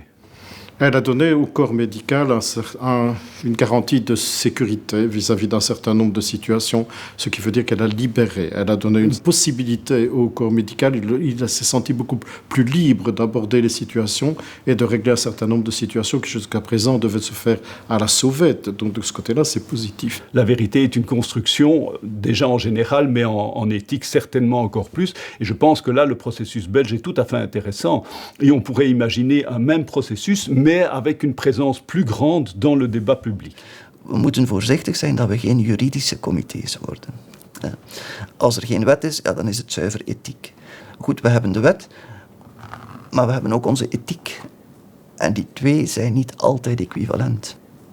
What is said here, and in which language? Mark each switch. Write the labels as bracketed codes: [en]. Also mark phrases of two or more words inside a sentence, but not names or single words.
[fr] Elle a donné au corps médical une garantie de sécurité vis-à-vis d'un certain nombre de situations, ce qui veut dire qu'elle a libéré, elle a donné une possibilité au corps médical, il s'est senti beaucoup plus libre d'aborder les situations et de régler un certain nombre de situations qui jusqu'à présent devaient se faire à la sauvette. Donc de ce côté-là, c'est positif. La vérité est une construction, déjà en général, mais en éthique certainement encore plus. Et je pense que là, le processus belge est tout à fait intéressant. Et on pourrait imaginer un même processus, mais avec une présence plus grande dans le débat public. [nl] We moeten voorzichtig zijn dat we geen juridische comité's worden. Als er geen wet is, ja, dan is het zuiver ethiek. Goed, we hebben de wet, maar we hebben ook onze ethiek. En die twee zijn niet altijd equivalent.